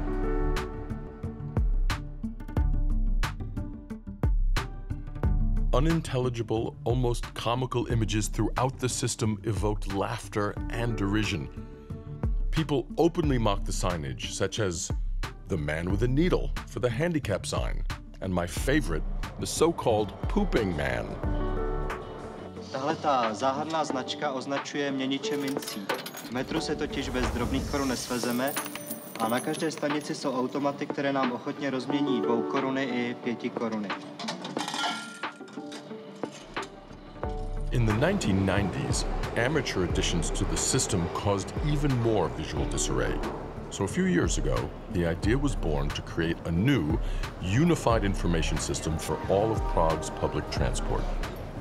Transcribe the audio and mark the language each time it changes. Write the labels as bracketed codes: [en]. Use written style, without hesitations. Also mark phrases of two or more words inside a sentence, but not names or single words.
[en] Unintelligible, almost comical images throughout the system evoked laughter and derision. People openly mocked the signage, such as the man with a needle for the handicap sign, and my favorite, the so-called pooping man. [cs] Tahleta záhadná značka označuje měniče mincí. V metru se totiž bez drobných korun nesvezeme a na každé stanici jsou automaty, které nám ochotně rozmění 2 koruny i 5 koruny. [en] In the 1990s, amateur additions to the system caused even more visual disarray. So a few years ago, the idea was born to create a new, unified information system for all of Prague's public transport.